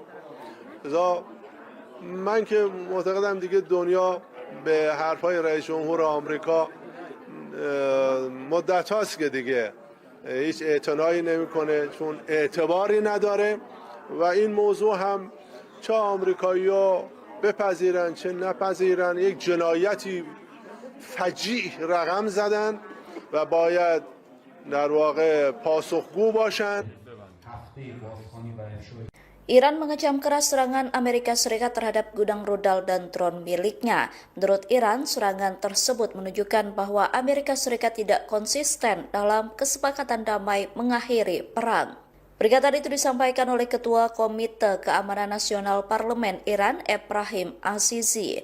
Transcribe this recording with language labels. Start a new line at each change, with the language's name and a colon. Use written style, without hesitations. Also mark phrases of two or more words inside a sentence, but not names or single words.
Persian: لذا من که معتقدم دیگه دنیا به حرفای رئیس جمهور آمریکا مدت هاست که دیگه هیچ اعتنایی نمیکنه، چون اعتباری نداره و این موضوع هم چه آمریکایی‌ها بپذیرن چه نپذیرن یک جنایتی فجیع رقم زدن و باید در واقع پاسخگو باشن.
Indonesian: Iran mengecam keras serangan Amerika Serikat terhadap gudang rudal dan drone miliknya. Menurut Iran, serangan tersebut menunjukkan bahwa Amerika Serikat tidak konsisten dalam kesepakatan damai mengakhiri perang. Pernyataan itu disampaikan oleh Ketua Komite Keamanan Nasional Parlemen Iran, Ebrahim Azizi.